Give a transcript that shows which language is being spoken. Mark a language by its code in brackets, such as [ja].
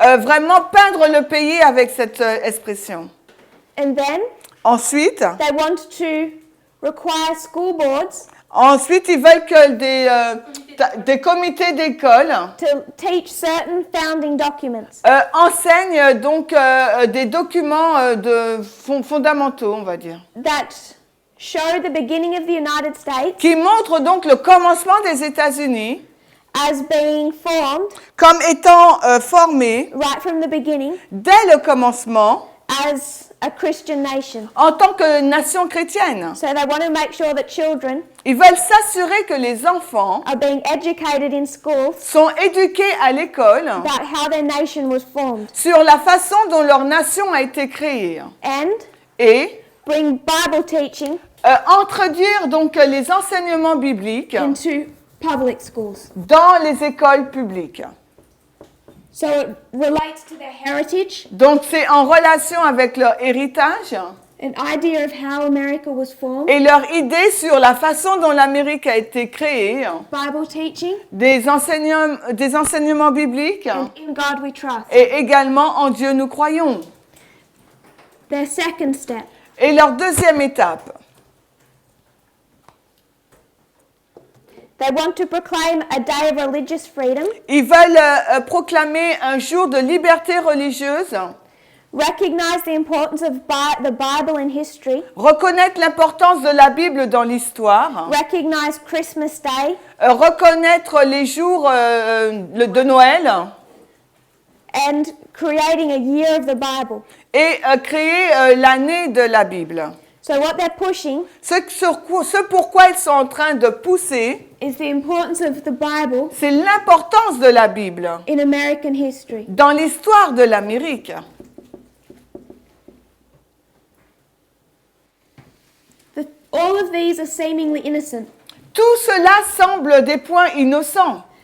[fr] Vraiment peindre le pays avec cette expression. [en] And then [fr] Ensuite, [en] they want to require school boards [fr] ils veulent que des comités d'école [en] to teach certain founding documents. [fr] enseignent donc des documents fondamentaux, on va dire, [en] That show the beginning of the United States [fr] qui montrent donc le commencement des États-Unis [en] as being formed [fr] comme étant formés [en] right from the beginning [fr] dès le commencement [en] as a Christian nation. [fr] en tant que nation chrétienne. [en] So they want to make sure that children [fr] Ils veulent s'assurer que les enfants [en] are being educated in schools [fr] sont éduqués à l'école [en] about how their nation was formed [fr] sur la façon dont leur nation a été créée [en] and [fr] et [en] bring Bible teaching [fr] introduire donc les enseignements bibliques [en] into public schools. [fr] dans les écoles publiques. [en] So it relates to their heritage, [fr] Donc c'est en relation avec leur héritage [en] an idea of how America was formed, [fr] et leur idée sur la façon dont l'Amérique a été créée, [en] Bible teaching, [fr] des enseignements bibliques [en] and in God we trust. [fr] et également en Dieu nous croyons. [en] Their second step [fr] Et leur deuxième étape, [en] they want to proclaim a day of religious freedom, [fr] ils veulent proclamer un jour de liberté religieuse, [en] recognize the importance of the Bible in history, [fr] reconnaître l'importance de la Bible dans l'histoire, [en] recognize Christmas Day, [fr] reconnaître les jours de Noël [en] and creating a year of the Bible. [fr] et créer l'année de la Bible. [en] So what they're pushing [fr] Ce pourquoi ils sont en train de pousser, [en] is the importance of the Bible [fr] c'est l'importance de la Bible [en] in American history. [fr] dans l'histoire de l'Amérique. [en] All of these are seemingly innocent. [fr] Tout cela semble des points innocents.